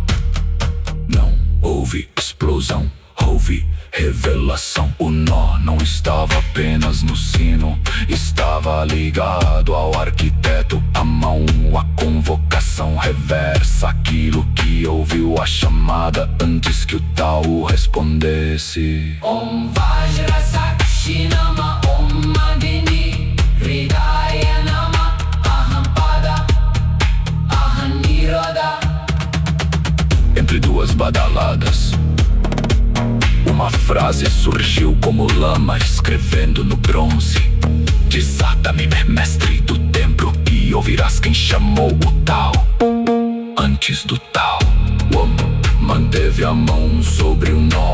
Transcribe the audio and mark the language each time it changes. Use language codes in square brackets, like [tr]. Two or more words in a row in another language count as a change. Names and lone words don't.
[pt] Não houve explosão, houve revelação. O nó não estava apenas no sino, estava ligado ao arquiteto. A mão, a convocação reversa, aquilo que ouviu a chamada antes que o Tao respondesse. [sa] ॐ वज्र साक्षि नाम ॐ मग्नि हृदय नाम अहं पद अहं निरोध. [pt] Entre duas badaladas, uma frase surgiu como lama escrevendo no bronze. Desata-me, mestre do templo, e ouvirás quem chamou o Tao. Antes do Tao, Om manteve a mão sobre o nó.